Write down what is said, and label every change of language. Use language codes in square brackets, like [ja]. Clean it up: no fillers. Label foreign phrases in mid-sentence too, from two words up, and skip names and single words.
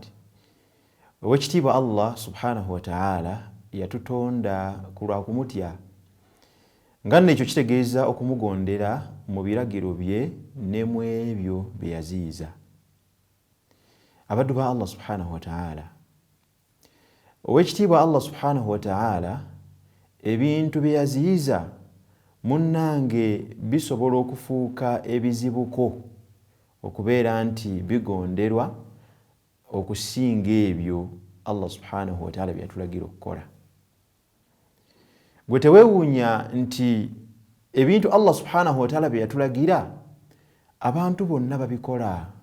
[lg] Owekitiibwa Allah [ar] سبحانه وتعالى [lg] yatutonda kulwa kumutya nga n'ekyo kitegeeza okumugondera mu biragiro bye ne mu ebyo bye yaziyiza. Abaddu ba Allah [ar] سبحانه وتعالى, [lg] owekitiibwa Allah [ar] سبحانه وتعالى [lg] ebintu bye yaziyiza munnange bisobola okufuuka ebizibuko okubeera nti bigonderwa okusinga ebyo Allah [ar] سبحانه وتعالى [lg] byatulagira okukola. Gwe teweewuunya nti ebintu Allah [ar] سبحانه وتعالى [lg] byatulagira abantu bonna babikola.